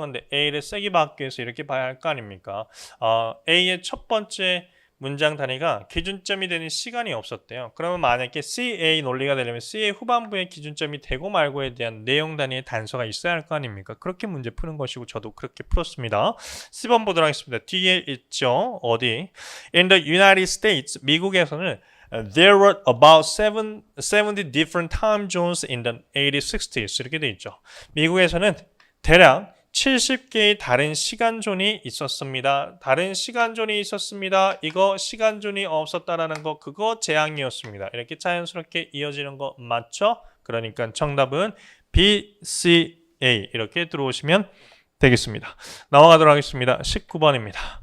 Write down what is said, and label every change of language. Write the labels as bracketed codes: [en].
[ko] 근데 A를 세게 받기 위해서 이렇게 봐야 할 거 아닙니까? A의 첫 번째 문장 단위가 기준점이 되는 시간이 없었대요. 그러면 만약에 CA 논리가 되려면 C의 후반부에 기준점이 되고 말고에 대한 내용 단위의 단서가 있어야 할 거 아닙니까? 그렇게 문제 푸는 것이고 저도 그렇게 풀었습니다. 10번 보도록 하겠습니다. 뒤에 있죠. 어디? [en] In the United States, [ko] 미국에서는 [en] There were about 70 different time zones in the 1860s. [ko] 이렇게 돼 있죠. 미국에서는 대략 70개의 다른 시간존이 있었습니다. 다른 시간존이 있었습니다. 이거 시간존이 없었다라는 거 그거 재앙이었습니다. 이렇게 자연스럽게 이어지는 거 맞죠? 그러니까 정답은 B, C, A 이렇게 들어오시면 되겠습니다. 넘어가도록 하겠습니다. 19번입니다.